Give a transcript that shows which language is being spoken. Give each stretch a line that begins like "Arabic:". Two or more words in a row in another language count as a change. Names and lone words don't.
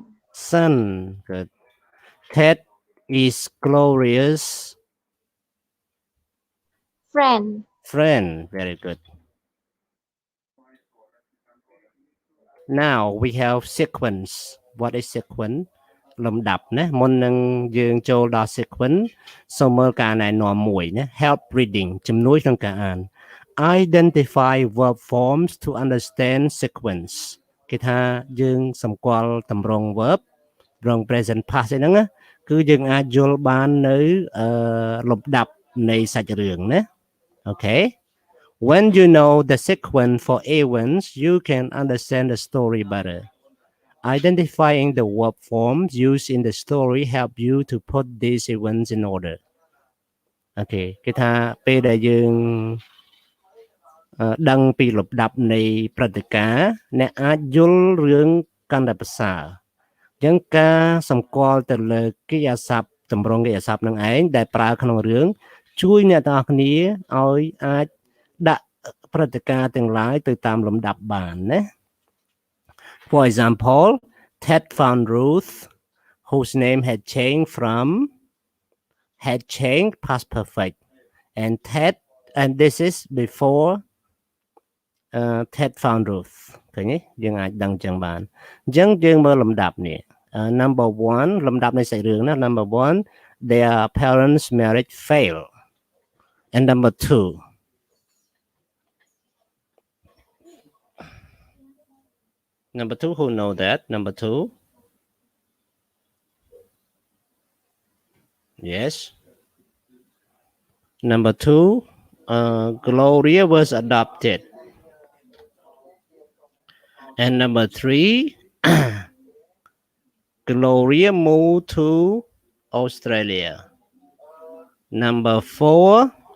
English: son. Good. Ted is Gloria's Friend. friend. Very good. Now we have sequence. What is sequence?
Khmer: លំដាប់ណាមុននឹងយើងចូលដល់ sequence សូមមើលការណែនាំមួយណា
English: help reading
Khmer: ជំនួយក្នុងការអាន
English: identify verb forms to understand sequence
Khmer: គេថាយើងសម្គាល់តម្រង verb ត្រង់
English: present past
Khmer: ហ្នឹងណាគឺយើងអាចយល់បាននៅលំដាប់នៃសាច់រឿងណា Okay.
English: When you know the sequence for events, you can understand the story better. identifying the verb forms used in the story help you to put these events in order
Khmer: អូខេគេថាពេលដែលយើង ដឹងពីលំដាប់នៃព្រឹត្តិការណ៍អ្នកអាចយល់រឿងកាន់តែប្រសើរអញ្ចឹងការសម្គាល់ទៅលើកិរិយាសព្ទតម្រងកិរិយាសព្ទនឹងឯងដែលប្រើក្នុងរឿងជួយអ្នកទាំងអស់គ្នាឲ្យអាចដាក់ព្រឹត្តិការណ៍ទាំងឡាយទៅតាមលំដាប់បានណា
English: For example Ted found Ruth whose name had changed past perfect and this is before Ted found Ruth
Khmer: ឃើញទេយើងអាចដឹងចឹងបានអញ្ចឹងយើងមើលលំដាប់នេះ
English: number 1
Khmer: លំដាប់នៃសាច់រឿងណា
English: number 1 their parents marriage failed and number 2 who know that number 2 yes number 2 Gloria was adopted and number 3 Gloria moved to Australia number 4